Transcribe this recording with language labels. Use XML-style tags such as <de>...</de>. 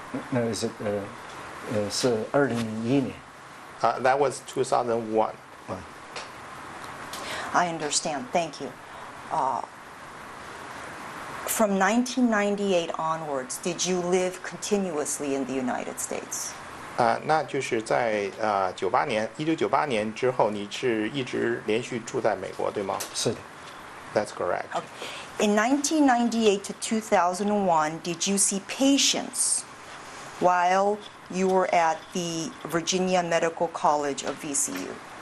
<zh>那是是2001年。</zh> <en>That was 2001. I understand. Thank you. From 1998 onwards, did you live continuously in the United States?</en> <zh>那就是在1998年之后，你是一直连续住在美国，对吗？是的。</zh> <en>That's correct. In 1998 to 2001, did you see patients while you were at the Virginia Medical College of VCU?</en>